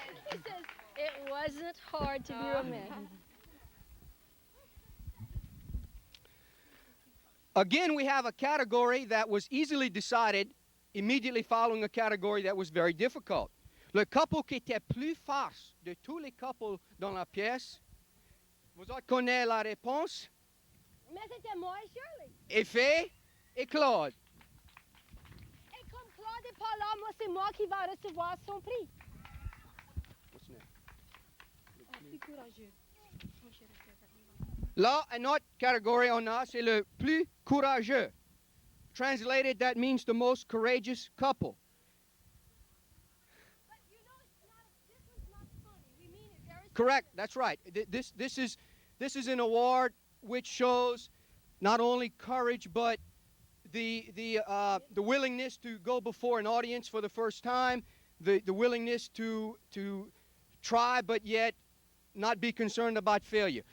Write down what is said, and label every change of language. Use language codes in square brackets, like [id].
[en] He says, it wasn't hard to be romantic. Again, we have a category that was easily decided immediately following a category that was very difficult. [fr] Le couple qui était plus farce de tous les couples dans la pièce, vous autres connaissez la réponse? Mais c'était moi et Shirley. Effet et Claude. Et comme Claude n'est pas là, moi, c'est moi qui va recevoir son prix. [en] What's next? [fr] Plus courageux. Là, une autre catégorie on a, c'est le plus courageux. [en] Translated, that means the most courageous couple. But you know, this one's not funny. We mean it very Correct, that's right. This is an award which shows not only courage, but the willingness to go before an audience for the first time, the willingness to try, but yet not be concerned about failure.